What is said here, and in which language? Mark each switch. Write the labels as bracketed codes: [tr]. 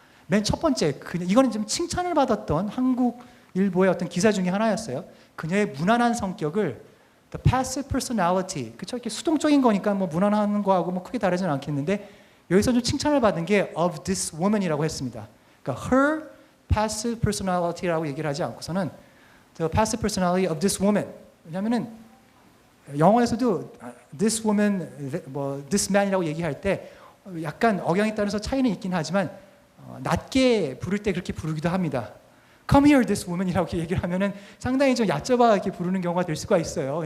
[ko] 맨 첫 번째, 이거는 좀 칭찬을 받았던 한국 일보의 어떤 기사 중에 하나였어요. 그녀의 무난한 성격을 [en] the passive personality, [ko] 그쵸? 이렇게 수동적인 거니까 뭐 무난한 거하고 뭐 크게 다르지는 않겠는데 여기서 좀 칭찬을 받은 게 [en] of this woman [ko] 이라고 했습니다. 그러니까 [en] her passive personality라고 [ko] 얘기를 하지 않고서는 [en] the passive personality of this woman. [ko] 왜냐하면은 영어에서도 this woman, 뭐 this man이라고 얘기할 때 약간 억양에 따라서 차이는 있긴 하지만 낮게 부를 때 그렇게 부르기도 합니다. [en] Come here, this woman [ko] 이라고 얘기를 하면은 상당히 좀 얕잡아 이렇게 부르는 경우가 될 수가 있어요.